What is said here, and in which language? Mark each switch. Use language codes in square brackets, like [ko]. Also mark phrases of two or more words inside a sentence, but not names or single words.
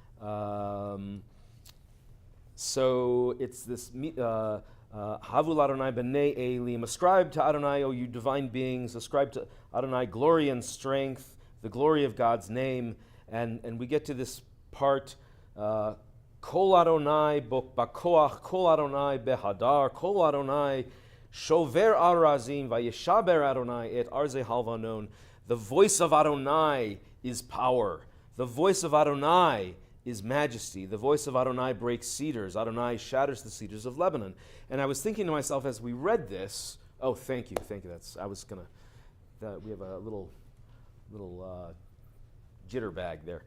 [en] So it's this, [he] הבו אדוני בני אלים, [en] ascribe to Adonai, O you divine beings, ascribe to Adonai glory and strength, the glory of God's name. And we get to this part, [he] קול אדוני בכוח, קול אדוני בהדר, קול אדוני שובר ארזים, וישבר אדוני את ארזי הלבנון. [en] The voice of Adonai is power. The voice of Adonai is majesty. The voice of Adonai breaks cedars. Adonai shatters the cedars of Lebanon. And I was thinking to myself as we read this, oh, thank you. We have a little jitterbag there.